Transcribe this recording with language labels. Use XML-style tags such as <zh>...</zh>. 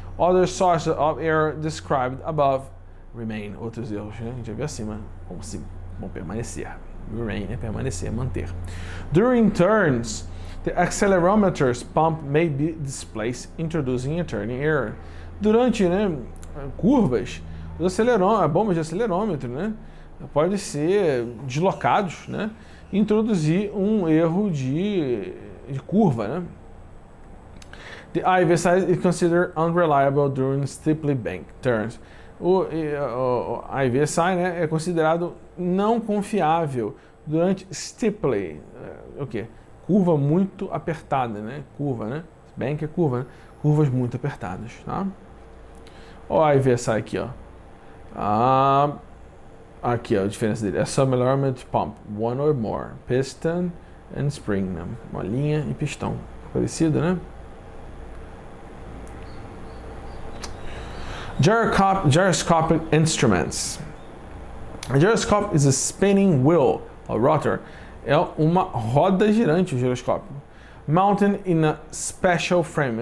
<en>Other sources of error described above remain.</en> <pt>Outros erros, né? A gente já viu acima, vão permanecer. Remain é permanecer, manter.</pt> <en>During turns, the accelerometer's pump may be displaced, introducing a turning error.</en> <pt>Durante, né, curvas, bombas de acelerômetro, né, pode ser deslocados, né, e introduzir um erro de curva, né.</pt> <en>The IVSI is considered unreliable during steeply banked turns.</en> <pt>O IVSI, né, é considerado não confiável durante steeply, o quê? Curva muito apertada, né? Curva, né? Bank é curva, né? Curvas muito apertadas, tá? Ó, a IVSI aqui, ó. Aqui, ó, a diferença dele. É</pt> <en>submergement pump, one or more, piston and spring,</en> <pt>né? Molinha e pistão. Parecido, né?</pt> <en>Gyroscopic instruments. A gyroscope is a spinning wheel, or rotor.</en> <pt>É uma roda girante, o giroscópio.</pt> <en>Mounted in a special frame.</en>